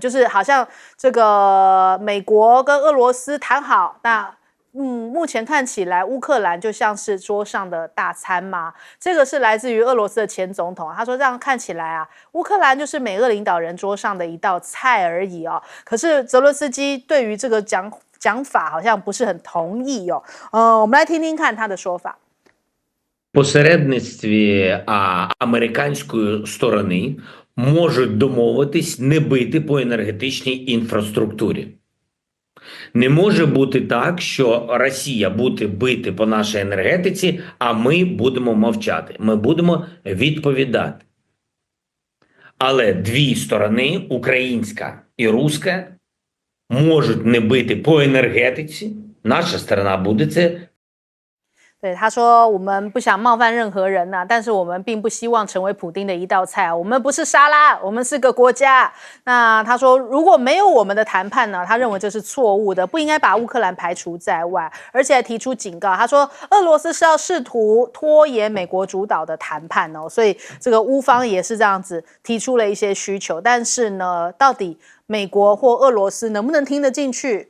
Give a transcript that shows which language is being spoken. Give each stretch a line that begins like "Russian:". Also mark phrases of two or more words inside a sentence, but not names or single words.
Chinese: 就是好像这个美国跟俄罗斯谈好，那目前看起来乌克兰就像是桌上的大餐嘛。这个是来自于俄罗斯的前总统，他说这样看起来啊，乌克兰就是美俄领导人桌上的一道菜而已哦。可是泽伦斯基对于这个讲法好像不是很同意哦。我们来听听看他的说法。
Ukrainian: Посередництві американської сторони можуть домовитись не бити по енергетичній інфраструктурі. Не може бути так, що Росія буде бити по нашій енергетиці, а ми будемо мовчати. Ми будемо відповідати. Але дві сторони, українська і руська, можуть не бити по енергетиці. Наша сторона буде це.
Chinese: 对，他说我们不想冒犯任何人呐，但是我们并不希望成为普丁的一道菜。我们不是沙拉，我们是个国家。那他说，如果没有我们的谈判呢，他认为这是错误的，不应该把乌克兰排除在外，而且还提出警告。他说，俄罗斯是要试图拖延美国主导的谈判哦，所以这个乌方也是这样子提出了一些需求，但是呢，到底美国或俄罗斯能不能听得进去？